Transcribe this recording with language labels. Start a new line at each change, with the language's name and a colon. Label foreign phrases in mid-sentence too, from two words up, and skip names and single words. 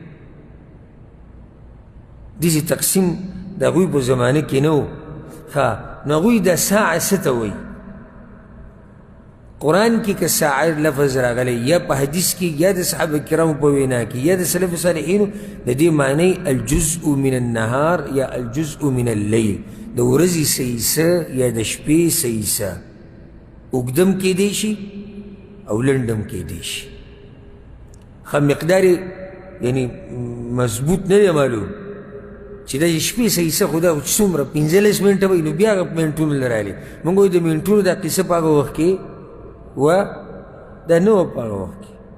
Pashto: داسې تقسیم د هغوی په زمانه کې نه و نو هغوی دا ساعه څه ته وایي قرآن کې که ساعه لفظ راغلی یا په حدیث کې یا د صحابه کرامو په وینا کې یا د سلف صالحینو د دې معنی
Arabic: الجزء من النهار یا الجزء من اللیل
Pashto: د ورځې څه حصه یا د شپې څه حصه اوږدم کیدی شي او لنډم کیدی شي ښه مقدار یعنی مضبوط نه دی معلوم چې دا شپې څه حصه خو دا څومره 15 منټه وایي نو بیا هغه منټونو له راغلي موږ وایو د منټونو دا قصه په هغه وخت کې و دا نه وه په هغه وخت کې